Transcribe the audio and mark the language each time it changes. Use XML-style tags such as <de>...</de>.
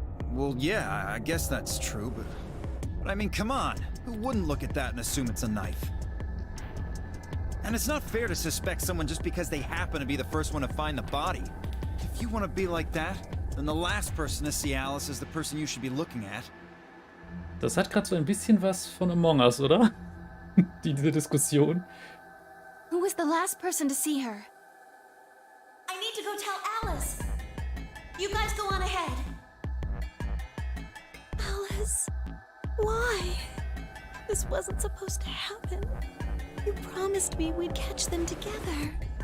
<en>Well, yeah, I guess that's true, but I mean, come on. Who wouldn't look at that and assume it's a knife? And it's not fair to suspect someone just because they happen to be the first one to find the body. If you want to be like that, then the last person to see Alice is the person you should be looking at.</en> <de>Das hat gerade so ein bisschen was von Among Us, oder? Diese Diskussion.</de> <en>Who was the last person to see her? I need to go tell Alice. You guys go on ahead. Alice, why? This wasn't supposed to happen. You promised me we'd catch them together.</en>